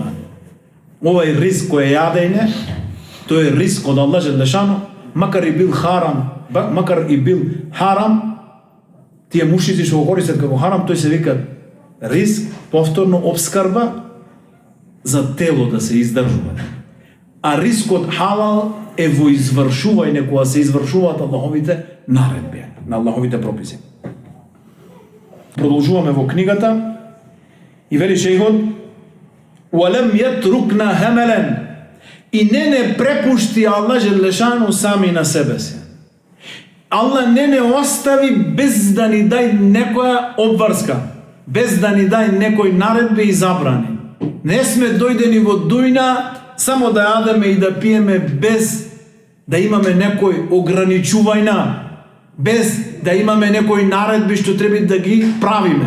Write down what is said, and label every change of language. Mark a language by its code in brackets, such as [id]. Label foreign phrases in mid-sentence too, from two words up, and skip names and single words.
[mk] Овој ризк кој е јадење, тој е ризк од Аллах Џелешану, макар и бил харам, тие мушици што го користат како харам, тој се вика ризк, повторно обскрба за тело да се издржува. А рискот халал е во извршување, кога се извршуваат Аллаховите наредби, на Аллаховите прописи. Продолжуваме во книгата и вели шејхот: [ar] وَلَمْ يَتْرُكْنَا هَمَلًا. [mk] И не препушти Аллах Џелешану сами на себе си. Аллах не остави без да ни дај некоја обврска, без да ни дај некој наредби и забрани. Не сме дојдени во дујна само да јадеме и да пиеме без да имаме некој ограничувања, без да имаме некои наредби што треба да ги правиме.